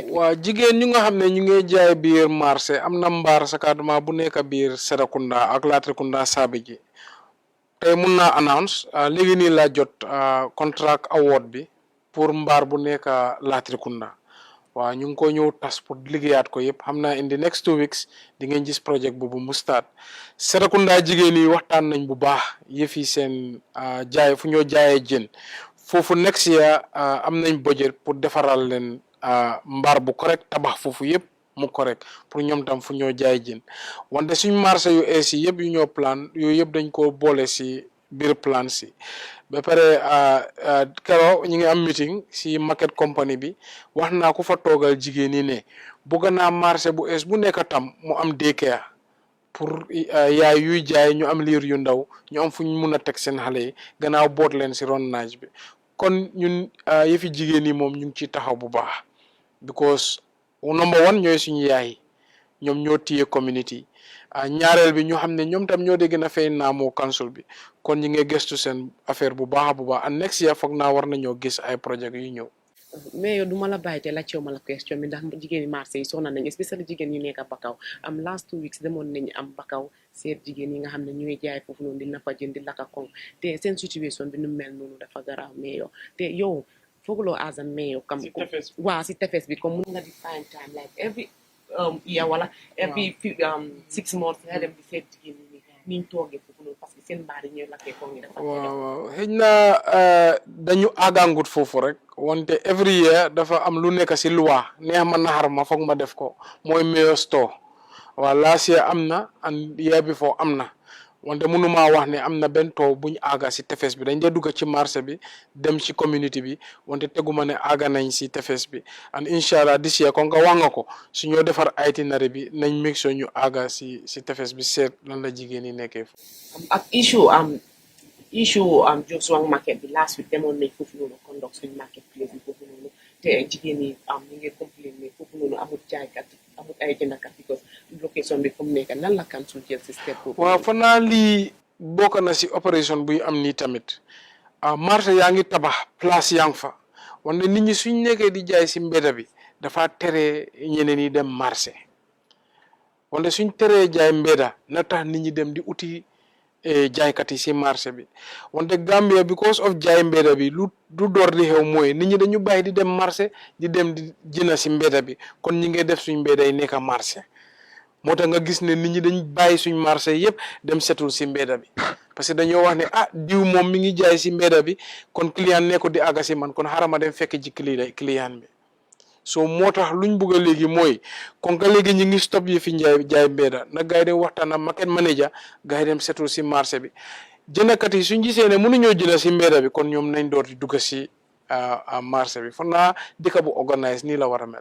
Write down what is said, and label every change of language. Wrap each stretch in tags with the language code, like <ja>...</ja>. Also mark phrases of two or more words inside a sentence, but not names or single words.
<wo>waaw jigéen ñu nga xam ne ñu ngi jaay biir marché am na mbaar sakaduma bu nekk biir Serekunda ak Latrikunda saabi ji tey mun naa announce léegi nii laa jot</wo> <en>contract award</en> <wo>bi pour mbaar bu nekk Latrikunda waaw ñu ngi ko ñëw tas pour liggéeyaat ko yëpp xam naa</wo> <en>in the next 2 weeks</en> <wo>di ngeen gis projet boobu mu start Serekunda jigéen yi waxtaan nañ bu baax yëf yi seen jaay fu ñoo jaayee jën foofu</wo> <en>next year</en> <wo>am nañ budget pour defaral leen mbaar bu correct tabax foofu yëpp mu correct pour ñoom tam fu ñoo jaay jën wante suñ marché yu ees yi yëpp yu ñoo plan yooyu yëpp dañ ko boole si biir plan si ba pare keroog ñu ngi am meeting si</wo> <en>market company</en> <wo>bi wax naa ku fa toogal jigéen ñi ne bëgg naa marché bu ees bu nekk tam mu am daycare pour yaay yuy jaay ñu am liir yu ndaw ñu am fu ñu mun a teg seen xale yi gannaaw boot leen si ron naaj bi kon ñun yëfi jigéen ñi moom ñu ngi ciy taxaw bu baax</wo> <en>because number one</en> <wo>ñooy suñu yaay ñoom ñoo téye community ñaareel bi ñu xam ne ñoom tam ñoo dee gën a fay naamoo council bi kon ñi ngi gëstu seen affaire bu baax</wo> <en>and next year</en> <wo>foog naa war nañoo gis ay projet yu ñëw mais yow duma la bàyyi te la ceew ma la question bi ndax jigéen ñi marché yi soxna nañ especially jigéen ñu nekk Bakaw</wo> <en>last 2 weeks</en> <wo>demoon nañu am Bakaw seet jigéen yi nga xam ne ñuy jaay foofu noonu di nappa jën di lakka koŋ te seen situation bi nu mel noonu dafa garaaw mais yow te yow fooguloo</wo> <en>as a mayor</en> <wo>kam waaw si tefes bi comme mun nga di</wo> <en>find time like every year</en> <wo>wala</wo> <en>every 6 months</en> <wo>nga dem di seet jigéen ñi niñ toogee foofu noonu</wo> <fr>parce que</fr> <wo>seen mbaar yi ñooy lakkee koŋ yi dafa waaw xëy na dañu àggangut foofu rek wante</wo> <en>every year</en> <wo>dafa am lu nekk si loi neex ma naxar ma foog ma def ko mooy</wo> <en>mayor store</en> <wo>waaw</wo> <en>last year</en> <wo>am na</wo> <en>and year before</en> <wo>am na wante mënumaa wax ne am na benn taw buñ aaga si tefes bi dañ dee dugg ci marché bi dem ci community bi wante teguma ne aaga nañ si tefes bi</wo> <en>and inshallah this year</en> <wo>kon nga wax nga ko su ñoo defar itinéraire bi nañ</wo> <en>make sure</en> <wo>ñu aaga si tefes bi seet lan la jigéen ñi nekkee ak issue Joshua market bi</wo> <en>last week</en> <wo>demoon nañ foofu noonu conduct suñu</wo> <en>market place</en> <wo>bi foofu noonu te jigéen ñi ñu ngi complain ne foofu noonu amul jaaykat amul ay jëndkat</wo> <en>because location</en> <wo>bi comme nekk nan la council jël si step boobu waaw fa naa lii bokk na si opération buy am nii tamit marché yaa ngi tabax place yaa ngi fa wante nit ñi suñ nekkee di jaay si mbedda bi dafa tere ñeneen yi dem marché wante suñ teree jaay mbedda na tax nit ñi dem di uti jaaykat yi si marché bi wante Gambia</wo> <en>because of</en> <wo>jaay mbedda bi lu door di xew mooy nit ñi dañu bàyyi di dem marché di dem di jëna si mbedda bi kon ñi ngi def suñ mbedda yi nekk marché moo tax nga gis ne nit ñi dañ bàyyi suñ marché yëpp dem setul si mbedda bi</wo> <fr>parce que</fr> <wo>dañoo wax ne diw moom mi ngi jaay si mbedda bi kon client nekko di àgga si man kon xaaral ma dem fekk ji client bi so moo tax luñ bugg a léegi mooy kon ka léegi ñi ngi stop yi fi jaay mbedda nag gars yi dem waxtaan ak</wo> <en>market manager</en> <wo>gars yi dem setul si marché bi jëndkat yi suñ gisee ne mënuñoo jënd si mbedda bi kon ñoom nañ door di dugg si marché bi foog naa dëkk bu organise nii la war a mel</wo>